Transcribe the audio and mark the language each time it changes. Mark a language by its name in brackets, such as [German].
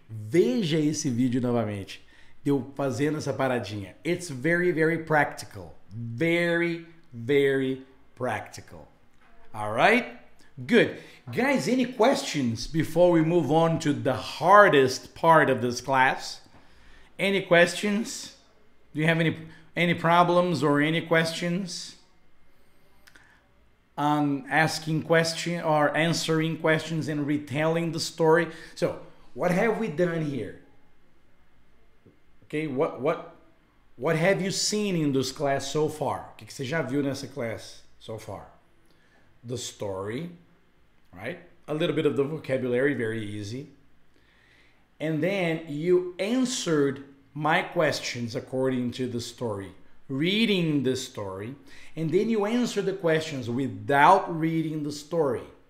[Portuguese] Veja esse vídeo novamente. Eu fazendo essa paradinha. [English] It's very, very practical. Very, very practical. All right? Good. Guys, any questions before we move on to the hardest part of this class? Any questions? Do you have any problems or any questions? on asking questions or answering questions and retelling the story. So what have we done here? Okay, what have you seen in this class so far? [Portuguese] O que você já viu nessa [English] class so far? The story, right? A little bit of the vocabulary, very easy. And then you answered my questions according to the story, reading the story, and then you answer the questions without reading the story.